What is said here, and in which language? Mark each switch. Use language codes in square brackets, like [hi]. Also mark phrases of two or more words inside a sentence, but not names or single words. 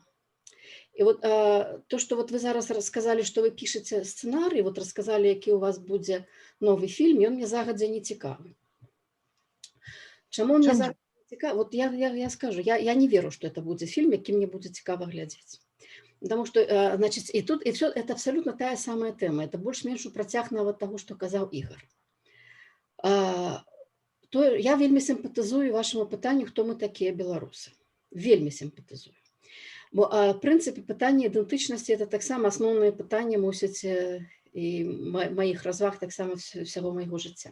[be] І вот то, што вот вы зараз расказалі, што вы пішаце сцэнарый, вот расказалі, які у вас будзе новы фільм, ён мне загадзя не цікавы. Чаму мне загадзя не цікавы? Вот я скажу, я не веру, што это будзе фільм, які мне будзе цікава глядзець. [ru] Потому что, значит, и тут, и все, это абсолютно та самая тема. [be] Это больш-менш у працяг нават таго, што казаў Ігор. Я вельмі сімпатызую вашаму пытанню, хто мы такія беларусы. Вельмі сімпатызую. Бо, в прынцыпе, пытанне ідэнтычнасці – это таксама асноўнае пытанне, мусіць, і маіх разваг, таксама ўсяго майго жыцця.